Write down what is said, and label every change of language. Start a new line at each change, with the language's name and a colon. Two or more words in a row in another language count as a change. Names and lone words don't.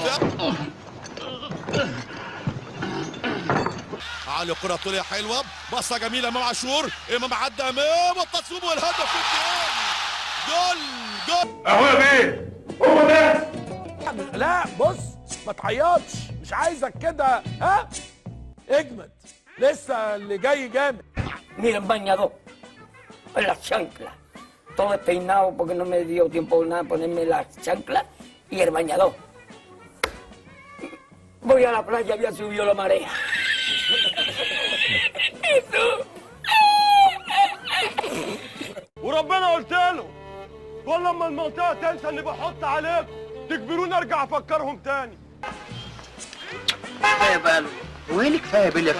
Arabic: على كره طوليه حلوه، بصه جميله امام عاشور، امام عدى امام التصويب والهدف في الجول. جول جول اهو يا بيه، هو ده. لا بص، ما تعيطش، مش عايزك كده، ها؟ اجمد، لسه اللي جاي جامد.
Spanish: Mira, el bañador, la chancla. Todo despeinado porque no me dio tiempo nada ponerme la chancla y el bañador. Voy a la playa, había subido la marea.
Arabic: وربنا قلت له كل لما المنطقه تنسى اني بحط عليكم تجبروني ارجع افكرهم تاني. كفايه بقى، وين كفايه بالله؟